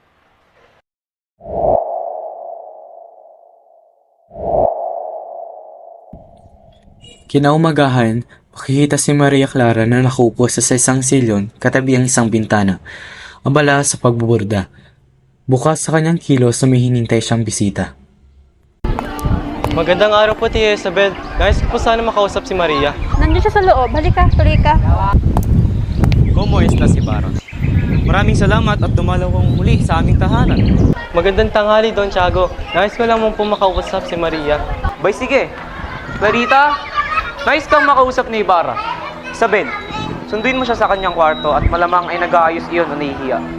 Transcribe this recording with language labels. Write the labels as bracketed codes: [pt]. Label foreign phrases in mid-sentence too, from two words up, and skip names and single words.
[tl] Kinaumagahan, makikita si Maria Clara na nakaupo sa isang silyon katabi ang isang bintana, abala sa pagbuburda. Bukas sa kanyang kilos na may hinintay siyang bisita. Magandang araw po, Tia Isabel. Nais ko po sana makausap si Maria. Nandiyan siya sa loob. Halika, tuloy ka. [es] Como estas, Ibarra? [tl] Maraming salamat at dumalaw kang muli sa aming tahanan. Magandang tanghali, Don Tiago. Nais ko lang po makausap si Maria. Bay, sige. Clarita, nais kang makausap ni Ibarra. Isabel, sunduin mo siya sa kanyang kwarto at malamang ay nag-aayos iyon o nahihiya.